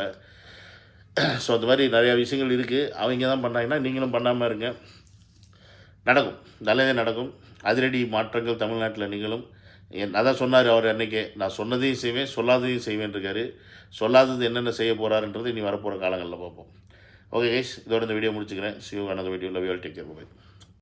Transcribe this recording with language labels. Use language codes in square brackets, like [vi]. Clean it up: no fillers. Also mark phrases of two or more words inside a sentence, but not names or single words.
[ta] ஸோ அந்த மாதிரி நிறையா விஷயங்கள் இருக்குது. அவங்க தான் பண்ணாங்கன்னா நீங்களும் பண்ணாமல் இருங்க. நடக்கும், நல்லதே நடக்கும். அதிரடி மாற்றங்கள் தமிழ்நாட்டில் நிகழும். அதான் சொன்னார் அவர் அன்றைக்கே, நான் சொன்னதையும் செய்வேன் சொல்லாததையும் செய்வேன் இருக்காரு. சொல்லாதது என்னென்ன செய்ய போகிறாருன்றது இனி வரப்போகிற காலங்களில் பார்ப்போம். [en] okay guys, [ta] இதோட இந்த வீடியோ முடிச்சுக்கிறேன். [en] See you another video. Love you all. Take care. Bye.